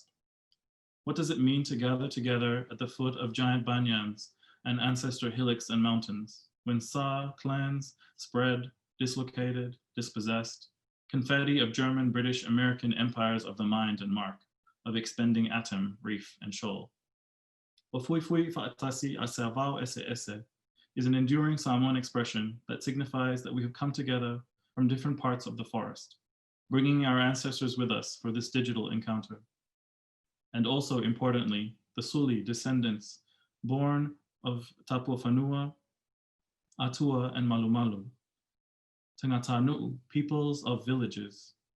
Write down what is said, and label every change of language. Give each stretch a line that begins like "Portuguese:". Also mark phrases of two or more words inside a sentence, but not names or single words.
English: What does it mean to gather together at the foot of giant banyans and ancestor hillocks and mountains, when Sa clans spread, dislocated, dispossessed, confetti of German, British, American empires of the mind and mark, of expending atom, reef, and shoal?
Samoan: Ofuifui fa'atasi a servao ese ese
English: is an enduring Samoan expression that signifies that we have come together from different parts of the forest, bringing our ancestors with us for this digital encounter. And also importantly, the Suli descendants born of Tapuafanua, Atua, and Malumalu,
Samoan: Tangata Nu'u,
English: peoples of villages.